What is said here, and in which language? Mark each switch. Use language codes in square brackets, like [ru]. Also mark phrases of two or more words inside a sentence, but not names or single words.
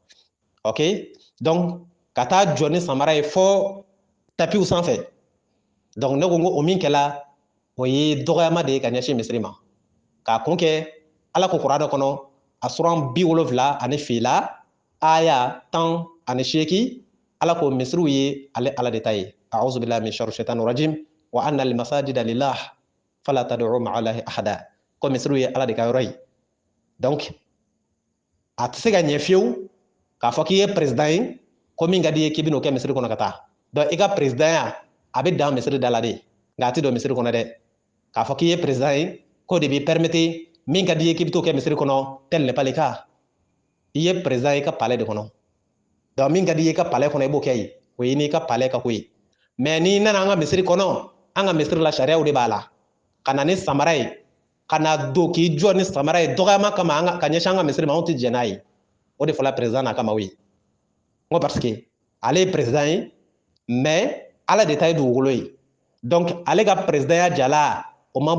[fr] ok donc [bm] kata joni samara fo tapi u sanfɛ donc ne ko ngo o min kɛla o ye dɔgɔyama de ye ka ɲɛsin misiri ma k'a kun kɛ ala ko kuranɛ kɔnɔ a suran 70 ani fila aya 10 ani 8 ala ko misiriw ye ale ala de ta ye [ar] أعوذ بالله من شر الشيطان الرجيم وأن المساجد لله فلا تدعوا مع الله أحدا [bm] ko misiriw ye ala de ka yɔrɔ ye donc a tɛ se ka ɲɛ fiyewu k'a fɔ k'i ye président ye ko min ka di ye k'i bɛn'o kɛ misiri kɔnɔ ka taa donc i ka président ya a bɛ dan misiri da la de nka a tɛ don misiri kɔnɔ dɛ k'a fɔ k'i ye président ye ko de b'i permettre min ka di ye k'i bɛ t'o kɛ misiri kɔnɔ [fr] tel n'est pas le cas [bm] i ye président ye i ka palais de kɔnɔ donc min ka di ye i ka palais kɔnɔ i b'o kɛ yen o ye n'i ka palais ka ko ye mais n'i nana an ka misiri kɔnɔ an ka misiri la sariyaw de b'a la ka na ni samara ye ka na don k'i jɔ ni samara ye dɔgɔyama kama ka ɲɛsin an ka misiri ma anw tɛ jɛn n'a ye o de fɔla président n'a ka maaw ye n ko [fr] parce que [bm] ale ye président ye mais ala de ta ye dugukolo ye donc ale ka présidenya jala o ma